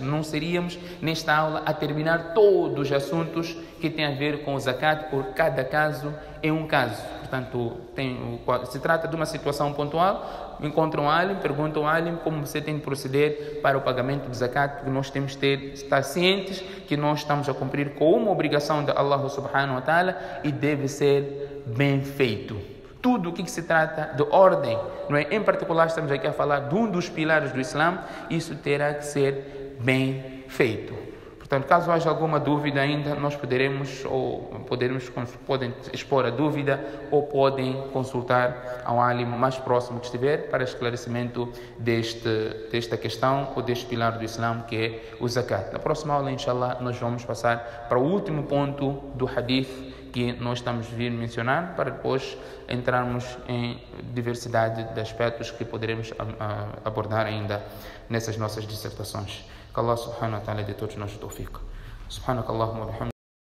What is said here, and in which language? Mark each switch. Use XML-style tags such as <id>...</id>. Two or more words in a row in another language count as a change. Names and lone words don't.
<pt>Não seríamos, nesta aula, a terminar todos os assuntos que têm a ver com o zakat, por cada caso é um caso. Portanto, se trata de uma situação pontual, encontra um alim, pergunta ao alim como você tem de proceder para o pagamento do zakat, porque nós temos de estar cientes que nós estamos a cumprir com uma obrigação de Allah</pt> <ar>سبحانه وتعالى</ar> <pt>e deve ser bem feito. Tudo o que se trata de ordem, não é? Em particular estamos aqui a falar de um dos pilares do Islã, isso terá que ser bem feito. Portanto, caso haja alguma dúvida ainda, nós podem expor a dúvida ou podem consultar ao alim mais próximo que estiver para esclarecimento desta questão ou deste pilar do Islã, que é o zakat. Na próxima aula,</pt> <ar>إن شاء الله,</ar> <pt>nós vamos passar para o último ponto do hadith que nós estamos a vir mencionar, para depois entrarmos em diversidade de aspectos que poderemos abordar ainda nessas nossas dissertações. Que Allah</pt> <ar>سبحانه وتعالى</ar> <pt>dê todos nós tawfiq.</pt> <ar>سبحانك اللهم وبحمدك.</ar>